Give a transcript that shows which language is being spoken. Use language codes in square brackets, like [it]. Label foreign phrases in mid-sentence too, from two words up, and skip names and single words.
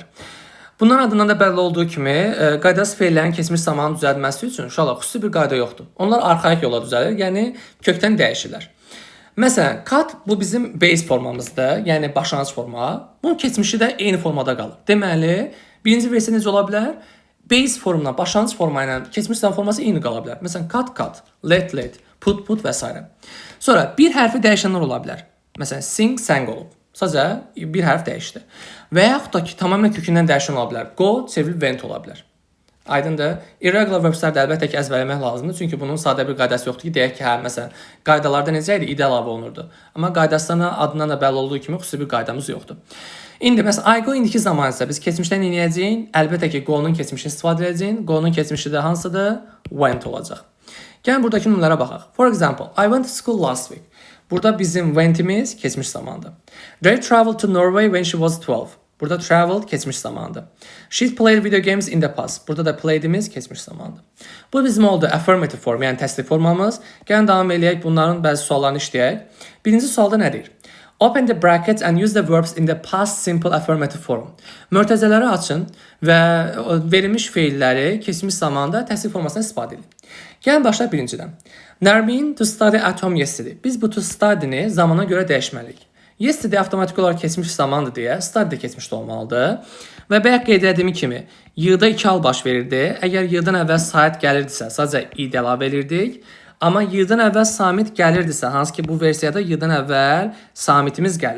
[az] Bunların adından da bəlli olduğu kimi, qaydasız feillərin keçmiş zamanı düzəldilməsi üçün uşaqlar xüsusi bir qayda yoxdur. Onlar arxaik yolla düzəlir, yəni kökdən dəyişirlər. Məsələn, cut bu bizim base formamızdır, yəni başlanğıc forma. Bunun keçmişi də eyni formada qalır. Deməli, birinci versiya necə ola bilər? Base formla, başlanğıc forma ilə keçmiş zaman forması eyni qala bilər. Məsələn, [en] cut, let, put və s. [az] Sonra bir hərfi dəyişənlər ola bilər. Məsələn, [en] sing, sang [az] olub. Sadəcə bir hərf dəyişdi. Və yaxud da ki, tamamilə kökündən dəyişən ola bilər. Go, çevrilib went ola bilər. Aydındır. [en] Irregular verbslər [az] əlbəttə ki, əzbərləmək lazımdır. Çünki bunun sadə bir qaydası yoxdur ki, deyək ki, hə, məsələn, qaydalarda necə idi? İd əlavə olunurdu. Amma qaydasına adından da bəlli olduğu kimi xüsusi bir qaydamız yoxdur. İndi məsələn, [en] I go [az] indiki zaman isə biz keçmişdən eləyəcəyik. Əlbəttə ki, go-nun keçmişini istifadə edəcəyik. Go-nun keçmişi də hansıdır? Went olacaq. Gəlin buradakı nümunələrə baxaq. [en] For example, I went to school last week. [az] Burada bizim went'imiz keçmiş zamandır. [en] They traveled to Norway when she was 12. [az] Burada traveled keçmiş zamandır. [en] She played video games in the past. [az] Burada da played'imiz keçmiş zamandır. Bu bizim oldu [en] affirmative form, [az] yəni təsdiq formamız. Gəlin davam eləyək, bunların bəzi suallarını işləyək. Birinci sualda nə deyir? [en] Open the brackets and use the verbs in the past simple affirmative form. [az] Mötəzələri açın və verilmiş feilləri keçmiş zamanda təsdiq formasından istifadə edin. Gəlin başlayaq birincidən. [en] Nermin to study at home yesterday. [az] Biz bu [en] to study- [az] ni zamana görə dəyişməliyik. Yesterday avtomatik olaraq keçmiş zamandır deyə study də keçmişdə olmalıdır. Və bayaq qeyd etdiyim kimi, y-da 2 hal baş verirdi. Əgər y-dan əvvəl sait gəlirdisə, sadəcə id əlavə edirdik. Amma y-dan əvvəl samit gəlirdisə, hansı ki bu versiyada y-dan əvvəl samitimiz gəlib.